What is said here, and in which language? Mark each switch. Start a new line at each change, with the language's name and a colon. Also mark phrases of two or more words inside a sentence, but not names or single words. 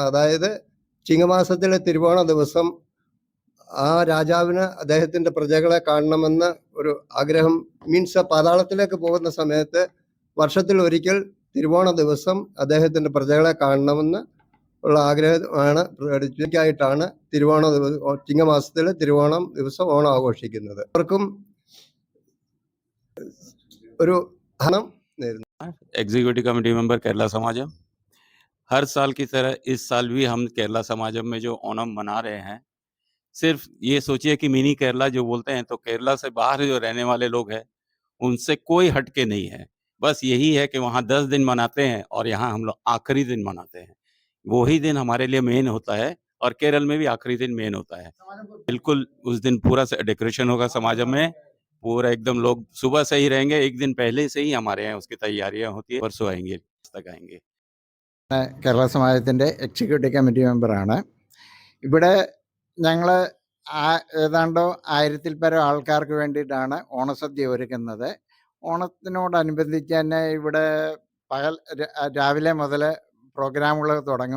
Malayalam: അതായത് ചിങ്ങമാസത്തിലെ തിരുവോണ ദിവസം ആ രാജാവിന് അദ്ദേഹത്തിൻ്റെ പ്രജകളെ കാണണമെന്ന് ഒരു ആഗ്രഹം, മീൻസ് പാതാളത്തിലേക്ക് പോകുന്ന സമയത്ത് വർഷത്തിൽ ഒരിക്കൽ തിരുവോണ ദിവസം അദ്ദേഹത്തിൻ്റെ പ്രജകളെ കാണണമെന്ന് ഉള്ള ആഗ്രഹമാണ് പ്രകടിപ്പിക്കായിട്ടാണ് തിരുവോണ ദിവസം, ചിങ്ങമാസത്തിലെ തിരുവോണം ദിവസം ഓണം ആഘോഷിക്കുന്നത്. അവർക്കും ഒരു ധനം നേരുന്നു.
English: executive committee member
Hindi: केरला समाजम। हर साल की तरह इस साल भी हम केरला समाजम में जो ओणम मना रहे हैं, सिर्फ ये सोचिए कि मिनी केरला जो बोलते हैं, तो केरला से बाहर जो रहने वाले लोग हैं उनसे कोई हटके नहीं है। बस यही है कि वहाँ 10 दिन मनाते हैं और यहाँ हम लोग आखिरी दिन मनाते हैं। वही दिन हमारे लिए मेन होता है, और केरल में भी आखिरी दिन मेन होता है। बिल्कुल उस दिन पूरा डेकोरेशन होगा समाजम में, पूरा एकदम लोग सुबह से ही रहेंगे। एक दिन पहले से ही हमारे यहाँ उसकी तैयारियां होती है, परसों आएंगे, तक आएंगे।
Malayalam: കേരള സമാജത്തിൻ്റെ
English: executive committee
Malayalam: മെമ്പറാണ്. ഇവിടെ ഞങ്ങൾ ഏതാണ്ടോ 1000-ൽ പരം ആൾക്കാർക്ക് വേണ്ടിയിട്ടാണ് ഓണസദ്യ ഒരുക്കുന്നത്. ഓണത്തിനോടനുബന്ധിച്ച് തന്നെ ഇവിടെ രാവിലെ മുതൽ പ്രോഗ്രാമുകൾ തുടങ്ങും.